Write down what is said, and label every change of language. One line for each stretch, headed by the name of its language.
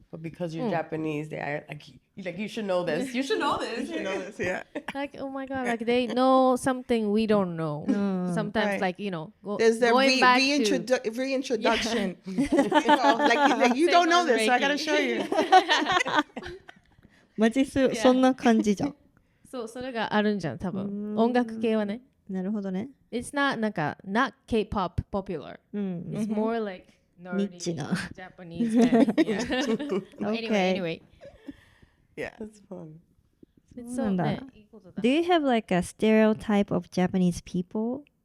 English: But because you're Japanese, they are like you should know this. You should know this. You know this. Yeah. Like, oh my god, like they know something we don't know. Sometimes, Right. There's the going back to reintroduction. Like you don't know this, so I gotta show you.
Japanese: マジそんな感じじゃん。そうそれがあるんじゃん多分音楽系はね。なるほどね。
English: It's not なんか not K-pop popular.
Japanese: うん。
English: It's more like
Japanese: ニ
English: nerdy
Japanese: ッチな。
English: Japanese band. Yeah. Anyway. Yeah. That's fun. It's
Japanese: そうなんだ。ねいいことだ
English: Do you have like a stereotype of Japanese people?